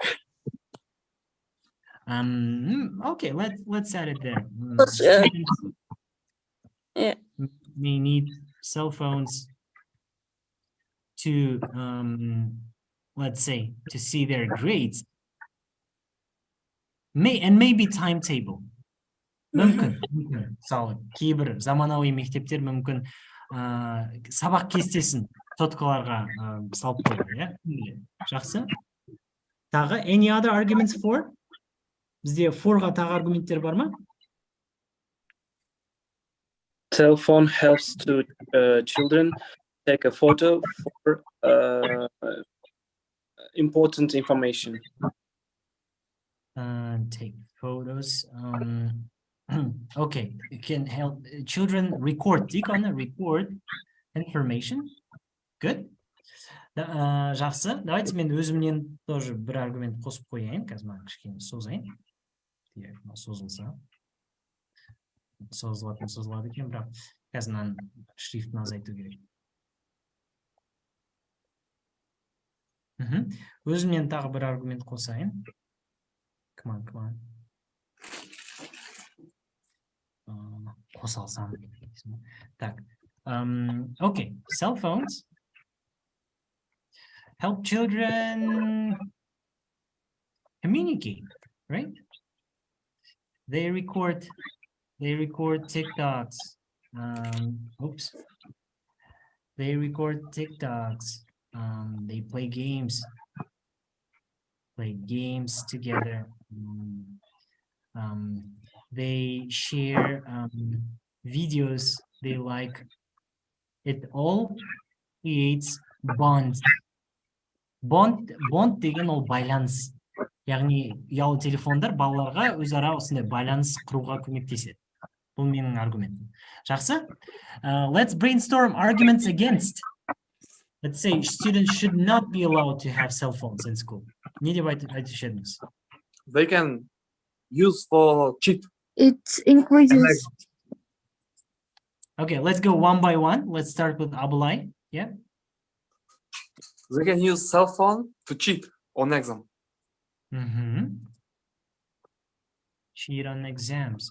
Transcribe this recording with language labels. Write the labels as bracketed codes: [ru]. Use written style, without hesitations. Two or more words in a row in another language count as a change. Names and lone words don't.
[en] Okay, let's add it there. Students, yeah, may need cell phones to let's say to see their grades. Maybe timetable. [kk] Мүмкін. Мысалы, кейбір заманауи мектептер мүмкін сабақ кестесін соткаларға салып қойды, иә? Жақсы. Тағы [en] any other arguments for? [kk] Бізде forға тағы аргументтер бар ма? [en] Cell phone helps to children take a photo for important information. Take photos. Okay, it can help children record. Record information. Good. [kk] Жақсы. Давайте мен өзімнен тоже бір аргумент қосып қояйын. Қазір маған кішкене созайын. Созылса. Созылады екен, бірақ қазір маған шрифтін азайту керек. Өзімнен тағы бір аргумент қосайын. [en] Come on. [kk] Қоса алсам. Так. [en] Okay, cell phones help children communicate, right? They record TikToks. They record TikToks. They play games together. They share videos they like. It all creates bonds. [kk] Bond деген ол байланыс. Яғни ұялы телефондар балаларға өзара осындай байланыс құруға көмектеседі. Бұл менің аргументім. Жақсы? [en] Let's brainstorm arguments against. Let's say students should not be allowed to have cell phones in school. [kk] Не деп айтушы едіңіз? [en] They can use for cheat. It increases. Okay, let's go one by one. Let's start with Abulay. Yeah. They can use cell phone to cheat on exam. Cheat on exams.